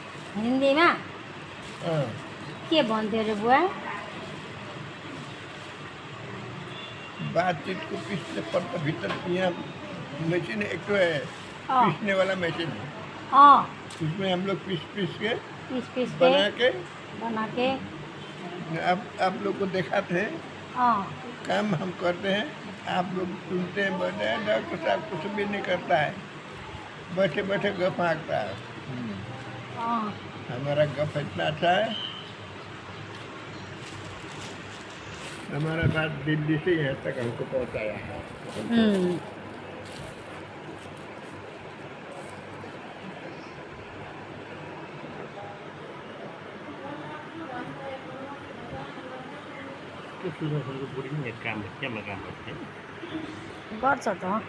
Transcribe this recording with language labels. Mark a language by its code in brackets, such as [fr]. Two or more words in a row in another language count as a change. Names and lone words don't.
[ne] हिन्दीमा के भन्थ्यो अरे बुवा? [hi] बातचीत को पीसने पर तो भीतर यहाँ मशीन एक तो है, पीसने वाला मशीन। उसमें हम लोग पीस के बना के अब आप लोग को दिखाते हैं। काम हम करते हैं, आप लोग सुनते हैं। बैठे डॉक्टर साहब कुछ भी नहीं करता है, बैठे बैठे गप हाँकता है। हमारा गप इतना अच्छा है। हमारा बात दिल्ली से यहाँ तक हमको पहुँचाया है। [ne] बुढी पनि काम केमा काम गर्छ त।